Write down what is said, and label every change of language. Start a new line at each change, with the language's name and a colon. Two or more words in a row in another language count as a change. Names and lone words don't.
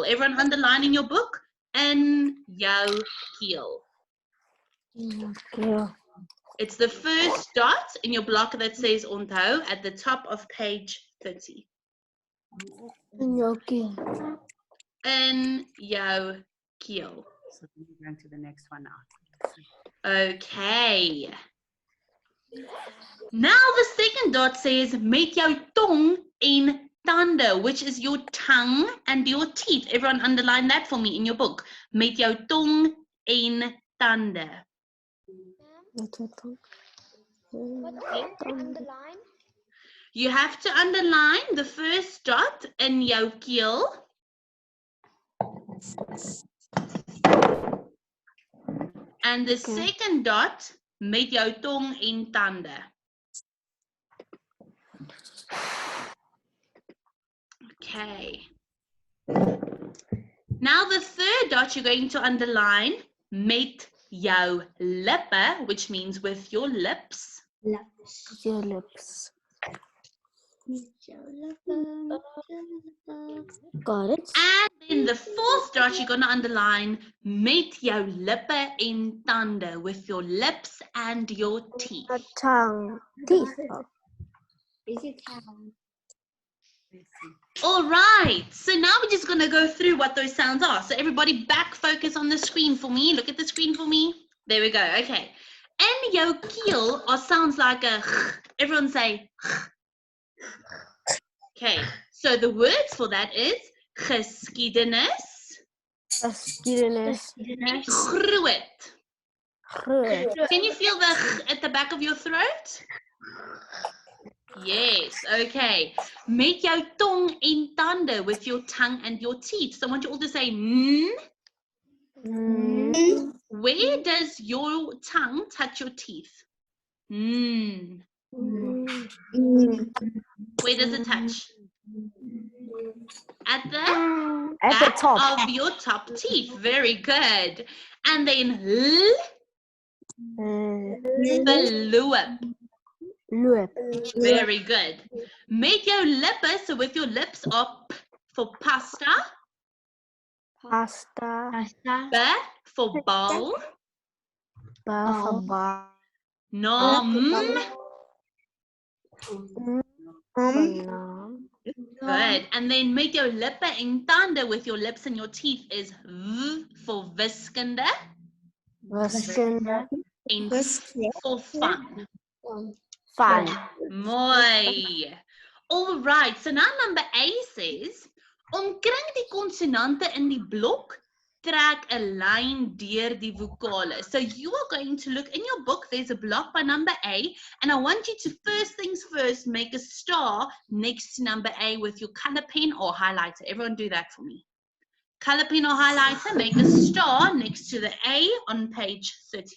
English: Everyone underline in your book, in your keel. Yeah. It's the first dot in your block that says onthou at the top of page 30. Okay.
Afrikaans: In jou keel.
English: So we're going to the next one now. Okay. Now the second dot says
Afrikaans: met jou tong en tande,
English: which is your tongue and your teeth. Everyone underline that for me in your book.
Afrikaans: Met jou tong en tande.
English: You have to underline the first dot
Afrikaans: in jou keel.
English: And the second dot,
Afrikaans: met jou tong en tande.
English: Okay. Now the third dot you're going to underline,
Afrikaans: met jou lippe,
English: which means with your lips. Your lips. Got it. And then the fourth dot you're going to underline,
Afrikaans: met jou lippe en tande,
English: with your lips and your teeth. A tongue. Teeth. All right, so now we're just going to go through what those sounds are. So everybody back focus on the screen for me. Look at the screen for me. There we go. Okay.
Afrikaans: In jou keel
English: are sounds like a everyone say okay. So the words for that is geskiedenis
Afrikaans: Geschiedenis. en groot. Groot.
English: Can you feel the at the back of your throat? Yes, okay.
Afrikaans: Met jou tong en tande,
English: with your tongue and your teeth. So I want you all to say mm. Mm. Where does your tongue touch your teeth? Mm. Mm. Where does it touch? At the At the back top. of your top teeth. Very good. And then l, the loop. Lip. Very good.
Afrikaans: Met jou lippe,
English: so with your lips up for pasta. Pasta. B for bowl. Bar. Nom. Good. And then
Afrikaans: met jou lippe en tande,
English: with your lips and your teeth, is v for wiskunde
Afrikaans: Wiskunde.
English: en f for fun. Fun. Mooi. All right. So now number A says,
Afrikaans: omkring die konsonante in die blok, trek 'n lyn deur die vokale.
English: So you are going to look in your book, there's a block by number A, and I want you to first things first make a star next to number A with your color pen or highlighter. Everyone do that for me. Color pen or highlighter, make a star next to the A on page 30.